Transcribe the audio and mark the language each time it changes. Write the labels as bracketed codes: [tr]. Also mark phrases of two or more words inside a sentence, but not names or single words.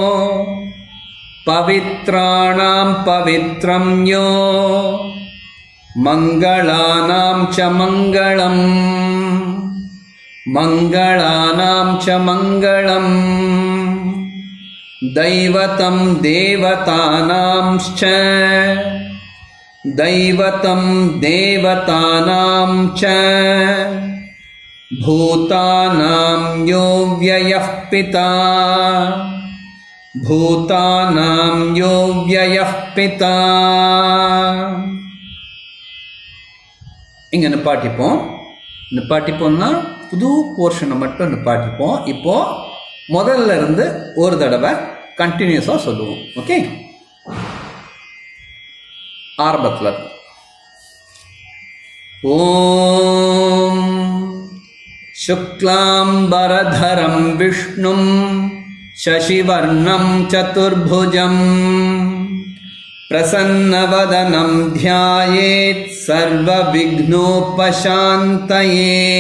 [sa] पवित्राणां पवित्रं यो मङ्गलानां च मङ्गलम् मङ्गलानां च मङ्गलम् दैवतं देवतानांश्च दैवतं देवतानां च भूतानां यो व्ययः पिता भूतानां यो व्ययः पिता [ta] இங்கே நிப்பாட்டிப்போம்னா புது போர்ஷனை மட்டும் நிப்பாட்டிப்போம். இப்போது முதல்ல இருந்து ஒரு தடவை கண்டினியூஸாக சொல்லுவோம். ஓகே, ஆரம்பத்தில் [sa] ஓம் शुक्लाम्बरधरं विष्णुं शशिवर्णं चतुर्भुजं प्रसन्नवदनं ध्यायेत् सर्वविघ्नोपशान्तये